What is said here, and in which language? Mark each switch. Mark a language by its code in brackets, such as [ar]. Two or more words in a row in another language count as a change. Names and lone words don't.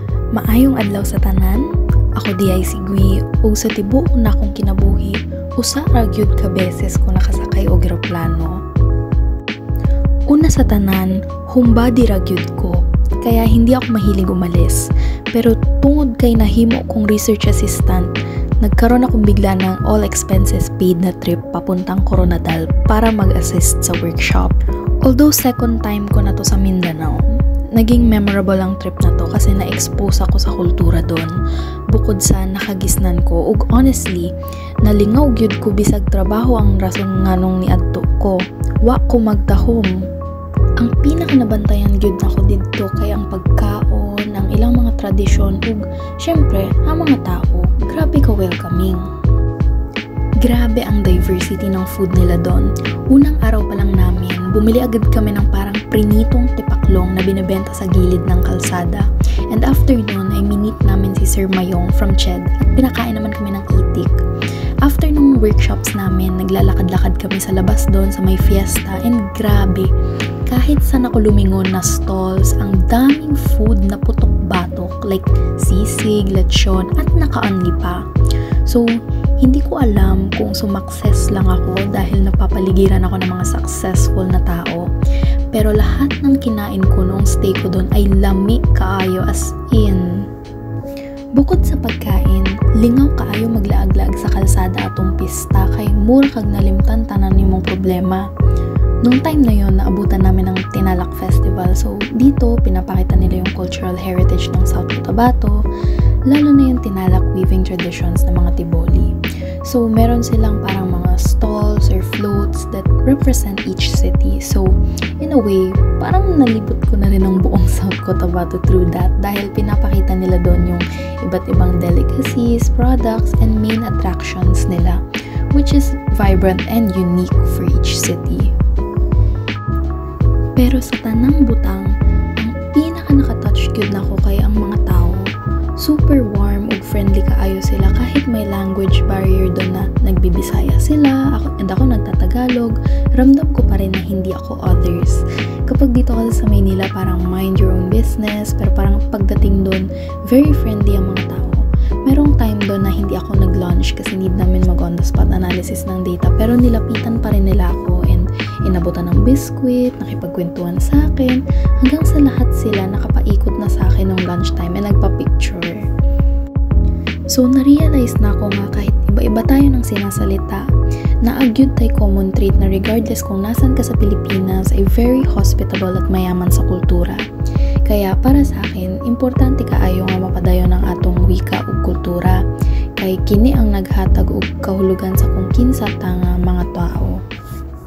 [ceb] Maayong adlaw sa tanan, ako di ay sigwi ug sa tibuok na akong kinabuhi, usa ra gyud ka beses ko nakasakay og eroplano. Una sa tanan, humbadi ra gyud ko, [tl] kaya hindi ako mahilig umalis. [ceb] Pero tungod kay nahimo kong [tl] research assistant, nagkaroon akong bigla ng [en] all expenses paid [tl] na trip papuntang Coronadal para mag-assist sa workshop. Although [en] second time [tl] ko na to sa Mindanao, naging memorable ang trip na to kasi na-expose ako sa kultura doon. Bukod sa nakagisnan ko, [ceb] ug honestly, nalingaw gyud ko bisag trabaho ang rason nganong niadto ko. Wa ko magtahom. Ang pinakanabantayan gyud nako didto kay ang pagkaon, ang ilang mga tradisyon ug syempre ang mga tao. Grabe ka welcoming. [tl] Grabe ang diversity ng food nila doon. Unang araw pa lang namin, bumili agad kami ng parang prinitong tipaklong na binebenta sa gilid ng kalsada. And after nun ay minit namin si Sir Mayong from Ched at pinakain naman kami ng itik. After nung workshops namin, naglalakad-lakad kami sa labas doon sa may fiesta and grabe, kahit saan ako lumingon na stalls, ang daming food na putok-batok like sisig, lechon at naka-only pa. So, hindi ko alam kung sumakses lang ako dahil napapaligiran ako ng mga successful na tao. Pero lahat ng kinain ko noong stay ko doon ay [ceb] lami kaayo [tl] as in. [ceb] Bukod sa pagkain, lingaw kaayo maglaag-laag sa kalsada atong pista kay mura kag nalimtan tanan nimong problema. [tl] Noong time na yon, naabutan namin ng Tinalak Festival. So, dito, pinapakita nila yung [en] cultural heritage [tl] ng South Cotabato, lalo na yung Tinalak [en] weaving traditions [tl] ng mga Tiboli. So, meron silang parang mga stalls or [en] floats that represent each city. So, in a way, [tl] parang nalibot ko na rin ang buong South Cotabato [en] through that [tl] dahil pinapakita nila doon yung iba't ibang [en] delicacies, products, and main attractions [tl] nila, [en] which is vibrant and unique for each city. [ceb] Pero sa tanang butang, ang pinaka-nakatouch gyud nako kay ang mga tao. Super warm ug friendly kaayo sila [tl] kahit may [en] language barrier [tl] doon na nagbibisaya sila and ako nagtatagalog, ramdam ko pa rin na hindi ako others. Kapag dito kasi sa Maynila parang [en] mind your own business, [tl] pero parang pagdating doon, very friendly ang mga tao. Merong time doon na hindi ako nag-lunch kasi need namin mag- [en] on-the-spot analysis [tl] ng data, pero nilapitan pa rin nila ako and inabutan ng biskwit, nakipagkwentuhan sa akin, hanggang sa lahat sila nakapaikot na sa akin ng lunchtime and nagpa-picture. So, na-realize na ako nga kahit iba-iba tayo ng sinasalita, na agyud tay [en] common trait [tl] na regardless kung nasan ka sa Pilipinas ay [en] very hospitable [tl] at mayaman sa kultura. Kaya para sa akin, [ceb] importante kaayo nga mapadayon ang atong wika ug kultura, kay kini ang naghatag og kahulugan sa kung kinsa ta nga mga tao.